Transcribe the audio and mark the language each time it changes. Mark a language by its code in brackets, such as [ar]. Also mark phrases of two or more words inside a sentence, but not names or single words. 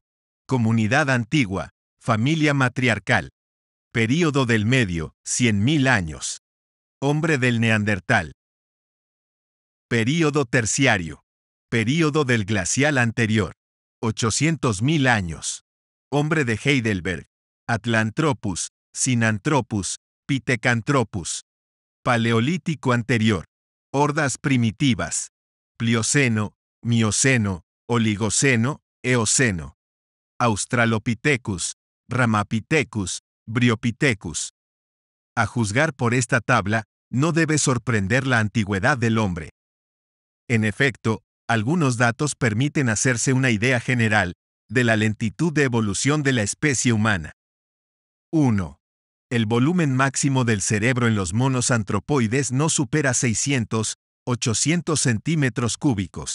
[es] Comunidad antigua. Familia matriarcal. Período del medio, 100.000 años. Hombre del Neandertal. Período terciario. Período del glacial anterior. 800.000 años. Hombre de Heidelberg. Atlanthropus, Sinanthropus, Pithecanthropus. Paleolítico anterior. Hordas primitivas. Plioceno, Mioceno, Oligoceno, Eoceno. Australopithecus, Ramapithecus, Bryopithecus. A juzgar por esta tabla, no debe sorprender la antigüedad del hombre. En efecto, algunos datos permiten hacerse una idea general de la lentitud de evolución de la especie humana. 1. El volumen máximo del cerebro en los monos antropoides no supera 600-800 centímetros cúbicos.